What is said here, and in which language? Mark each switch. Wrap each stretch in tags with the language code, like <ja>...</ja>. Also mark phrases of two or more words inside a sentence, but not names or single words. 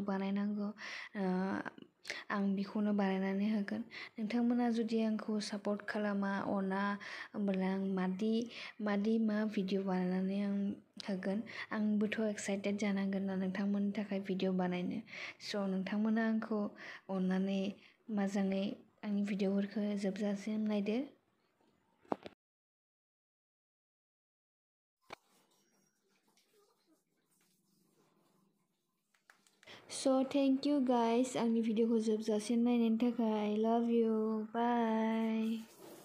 <brx>बानायनांगौ आं बेखौनो बानायनानै होगोन नोंथांमोना जुदि आंखौ सापर्ट खालामा अना होमब्ला आं मादि मा भिडिअ बानायनानै आं होगोन आंबोथ' एक्साइटेड जानांगोन ना नोंथांमोननि थाखाय भिडिअ बानायनो स' नोंथांमोना आंखौ अननानै मोजाङै आंनि भिडिअफोरखौ जोबजासिम नायदो</brx> <en>So thank you guys</en> <brx>आंनि भिडिअखौ जोबजासिम नायनायनि थाखाय</brx> <en>I love you bye</en>